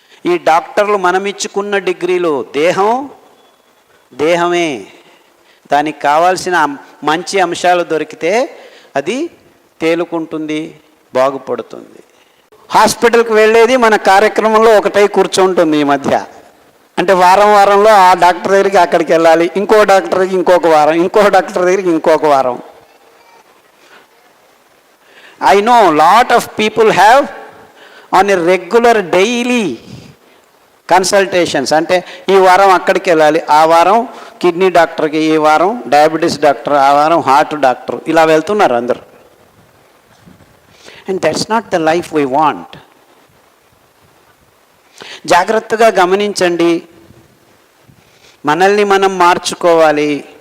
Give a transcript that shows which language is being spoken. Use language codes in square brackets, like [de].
[te] ఈ డాక్టర్లు మనమిచ్చుకున్న డిగ్రీలు దేహమే, దానికి కావాల్సిన మంచి అంశాలు దొరికితే అది తేలుకుంటుంది, బాగుపడుతుంది. హాస్పిటల్కి వెళ్ళేది మన కార్యక్రమంలో ఒకటై కూర్చుంటుంది ఈ మధ్య. అంటే వారంలో ఆ డాక్టర్ దగ్గరికి అక్కడికి వెళ్ళాలి, ఇంకో డాక్టర్ దగ్గరికి ఇంకొక వారం, ఇంకో డాక్టర్ దగ్గరికి ఇంకొక వారం. [en] I know lot of people have on a regular daily consultations. [te] అంటే ఈ వారం అక్కడికి వెళ్ళాలి, ఆ వారం కిడ్నీ డాక్టర్కి, ఈ వారం డయాబెటీస్ డాక్టర్, ఆ వారం హార్ట్ డాక్టర్, ఇలా వెళ్తున్నారు అందరు. [en] And that's not the life we want. [te] జాగ్రత్తగా గమనించండి, మనల్ని మనం మార్చుకోవాలి.